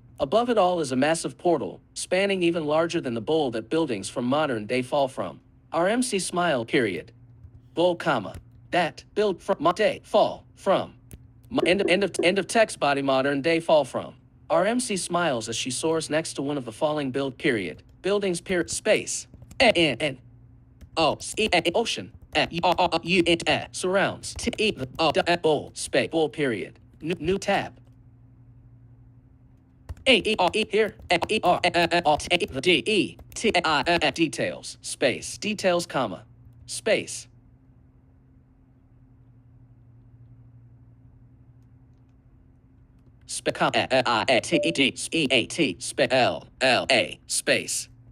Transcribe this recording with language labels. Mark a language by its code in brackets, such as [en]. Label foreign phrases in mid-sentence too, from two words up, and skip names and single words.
[en] Above it all is a massive portal, spanning even larger than the bowl that buildings from modern day fall from. Our MC smile, period. Bowl, comma. That, build from, day, fall, from. End of text body, modern day fall from. Our MC smiles as she soars next to one of the falling build, period. Buildings, period, space. N. O. E. Ocean. Surrounds. Bold. Space. Bold period. New tab. Here. Details. Space. Details, comma. Space. Space.